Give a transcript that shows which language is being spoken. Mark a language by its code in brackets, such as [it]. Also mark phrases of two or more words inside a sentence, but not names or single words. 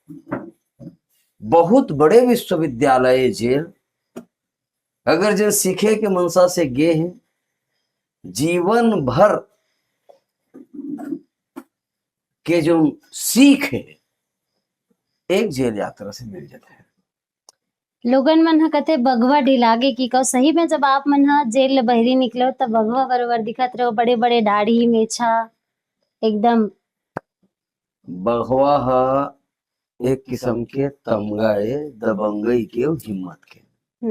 [hne] बहुत बड़े विश्वविद्यालय जेल अगर जो सीखे के मनसा से गे हैं, जीवन भर के जो सीख है एक जेल यात्रा से मिल जाता है। लोगन मन हा कथे बघवा ढिलागे की कहो सही में जब आप मन हा जेल ले बहरी निकलो तब बघवा बरोबर दिखत रहो, बड़े बड़े दाढ़ी मेछा एकदम। बघवा हा एक किस्म के तमगा है, दबंगई के और हिम्मत के।